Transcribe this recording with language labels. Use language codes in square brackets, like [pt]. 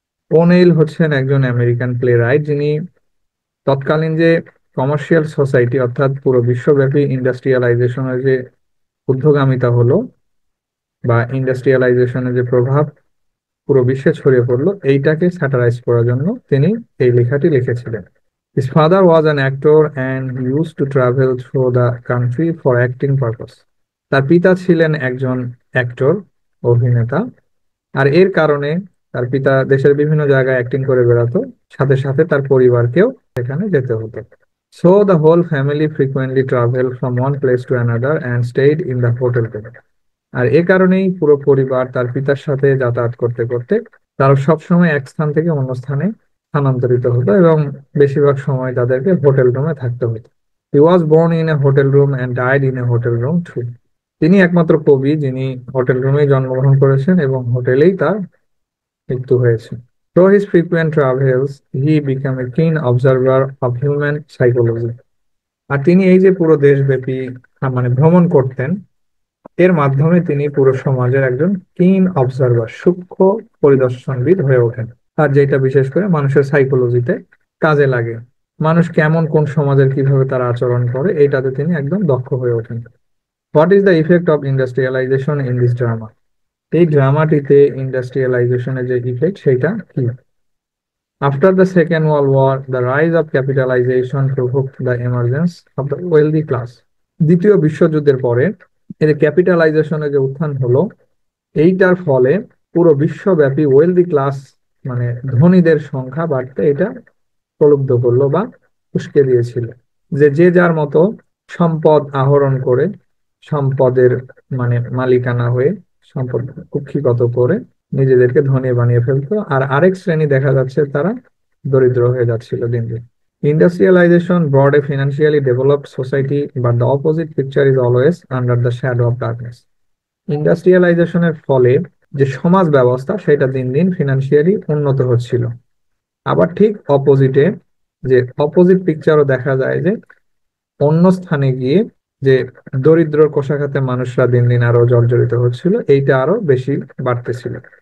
[bn] ওনেইল হচ্ছেন একজন American playwright, যিনি তৎকালীন যে কমার্শিয়াল সোসাইটি, অর্থাৎ পুরো বিশ্বব্যাপী ইন্ডাস্ট্রিয়ালাইজেশনের যে ঊর্ধ্বগামিতা হলো বা ইন্ডাস্ট্রিয়ালাইজেশনের যে প্রভাব পুরো বিশ্বে ছড়িয়ে পড়লো, এইটাকে স্যাটারাইজ করার জন্য তিনি এই লেখাটি লিখেছিলেন। [en] His father was an actor and he used to travel through the country for acting purpose. [bn] তার পিতা ছিলেন একজন অ্যাক্টর, অভিনেতা। আর এর কারণে তার পিতা দেশের বিভিন্ন জায়গায় অ্যাক্টিং করে বেড়াতো, সাথে সাথে তার পরিবারকেও সেখানে যেতে হতো। [en] So the whole family frequently traveled from one place to another and stayed in the hotel together. [bn] আর এ কারণেই পুরো পরিবার তার পিতার সাথে যাতায়াত করতে করতে তারা সবসময় এক স্থান থেকে অন্য স্থানে স্থানান্তরিত হতো এবং বেশিরভাগ সময় তাদেরকে হোটেল রুমে থাকতে হতো। [en] He was born in a hotel room and died in a hotel room too. [bn] তিনি একমাত্র কবি যিনি হোটেল রুমেই জন্মগ্রহণ করেছেন এবং হোটেলেই তার মৃত্যু হয়েছে। [en] Through his frequent travels, he became a keen observer of human psychology. [bn] আর তিনি এই যে পুরো দেশব্যাপী মানে ভ্রমণ করতেন, এর মাধ্যমে তিনি পুরো সমাজের একজন কিন অবজারভার, সূক্ষ্ম পরিদর্শনবিদ হয়ে ওঠেন। আর যেটা বিশেষ করে মানুষের সাইকোলজিতে কাজে লাগে, মানুষ কেমন, কোন সমাজের কিভাবে তারা আচরণ করে, এইটাতে তিনি একদম দক্ষ হয়ে ওঠেন। [en] What is the effect of industrialization in this drama? [bn] এই ড্রামাটিতে ইন্ডাস্ট্রিয়ালাইজেশনের যে ইফেক্ট, সেটা কি? [en] After the second world war, the rise of capitalization provoked the emergence of the wealthy class. [bn] দ্বিতীয় বিশ্বযুদ্ধের পরে এর ক্যাপিটালাইজেশনের যে উত্থান হলো, এইটার ফলে পুরো বিশ্বব্যাপী ওয়েলদি ক্লাস মানে ধনীদের সংখ্যা বাড়তে এটা প্রলুব্ধ করলো বা উস্কে দিয়েছিল। যে যে যার মতো সম্পদ আহরণ করে, সম্পদের মানে মালিকানা হয়ে, সম্পদ কুক্ষিগত করে নিজেদেরকে ধনী বানিয়ে ফেলতো, আর আরেক শ্রেণী দেখা যাচ্ছে তারা দরিদ্র হয়ে যাচ্ছিল দিন দিন। [en] Industrialization brought a financially developed society, but the opposite picture is always under the shadow of darkness. [bn] ইন্ডাস্ট্রিয়ালাইজেশনের ফলে যে সমাজ ব্যবস্থা, সেটা দিন দিন ফিনান্সিয়ালি উন্নত হচ্ছিল। আবার ঠিক অপোজিটে যে অপোজিট পিকচারও দেখা যায়, যে অন্য স্থানে গিয়ে যে দরিদ্র কোষাঘাতে মানুষরা দিন দিন আরো জর্জরিত হচ্ছিল, এইটা আরো বেশি বাড়তেছিল।